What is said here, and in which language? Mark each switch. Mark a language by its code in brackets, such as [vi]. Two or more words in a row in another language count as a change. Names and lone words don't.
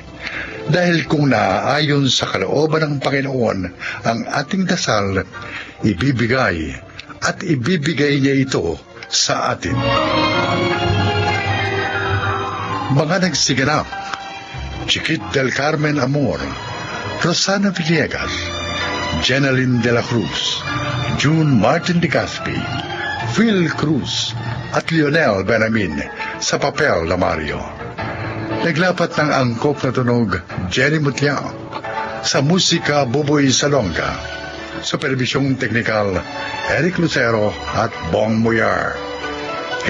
[tl] Dahil kung naaayon sa kalooban ng Panginoon ang ating dasal, ibibigay at ibibigay niya ito sa atin. Mga nagsiganap, Chiquit del Carmen Amor, Rosana Villegas, Jenaline de la Cruz, June Martin de Gaspi, Phil Cruz, at Lionel Benamin sa papel na Mario. Naglapat ng angkop na tunog, Jenny Mutiao. Sa musika, Buboy Salonga. Supervisyong teknikal, Eric Lucero at Bong Muyar.